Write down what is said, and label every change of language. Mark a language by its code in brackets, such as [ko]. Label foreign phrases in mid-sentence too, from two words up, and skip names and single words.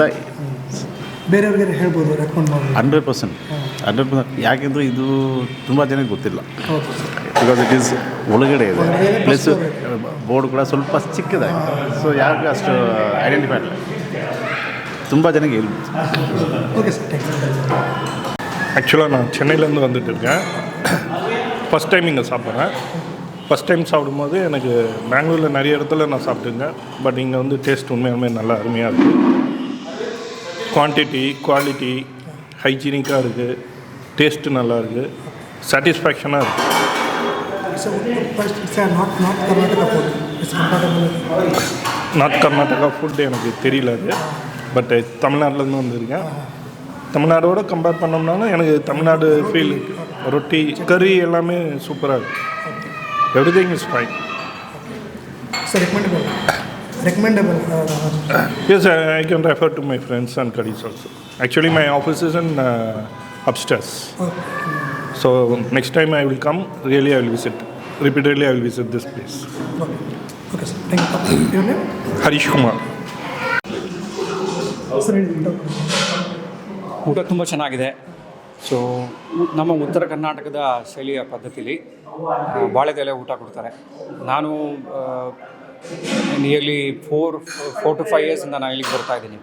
[kn] ಬೇರೆಯವ್ರಿಗೆ ಹೇಳ್ಬೋದು, ರೆಕಮೆಂಡ್ ಮಾಡಿ 100%. ಯಾಕೆಂದರೆ ಇದು ತುಂಬ ಜನಕ್ಕೆ ಗೊತ್ತಿಲ್ಲ. [en] because it is [kn] ಒಳಗಡೆ ಇದೆ, [en] plus board [kn] ಕೂಡ ಸ್ವಲ್ಪ ಚಿಕ್ಕದಾಗಿದೆ. ಸೊ ಯಾರಿಗೂ ಅಷ್ಟು ಐಡೆಂಟಿಫೈ ಇಲ್ಲ, ತುಂಬ ಜನಕ್ಕೆ ಹೇಳ್ಬೋದು. [en] okay sir, thanks. [ta] ஆக்சுவலாக நான் சென்னையிலேருந்து வந்துட்டு இருக்கேன். [en] first time [ta] இங்கே சாப்பிட்றேன். [en] first time [ta] சாப்பிடும்போது எனக்கு பெங்களூரில் நிறைய இடத்துல நான் சாப்பிட்டுருக்கேன். பட் இங்கே வந்து டேஸ்ட் உண்மையாலுமே நல்லா அருமையாக இருக்குது. குவான்டிட்டி, குவாலிட்டி ஹைஜீனிக்காக இருக்குது. டேஸ்ட்டு நல்லா இருக்குது. சாட்டிஸ்ஃபேக்ஷனாக இருக்குது. [en] North Karnataka food [ta] எனக்கு தெரியல அது. பட் தமிழ்நாட்டிலேருந்து வந்திருக்கேன். தமிழ்நாடோட கம்பேர் பண்ணோம்னாலும் எனக்கு தமிழ்நாடு ஃபீல் இருக்குது. ரொட்டி, கறி எல்லாமே சூப்பராக இருக்குது. [en] everything is fine. சார் recommendable. Yes, I can refer to my friends and colleagues also. Actually, my office is in upstairs. So next time I will come, really I will visit. Repeatedly I will visit this place. Okay sir, thank you. Your name? Harish Kumar. [kn] ಊಟ ತುಂಬ ಚೆನ್ನಾಗಿದೆ. ಸೊ ನಮ್ಮ ಉತ್ತರ ಕರ್ನಾಟಕದ ಶೈಲಿಯ ಪದ್ಧತಿಲಿ ಬಾಳೆದೆಲೆ ಊಟ ಕೊಡ್ತಾರೆ. ನಾನು [en] nearly 4 to 5 [kn] ಇಯರ್ಸಿಂದ ನಾನು ಇಲ್ಲಿಗೆ ಬರ್ತಾಯಿದ್ದೀನಿ.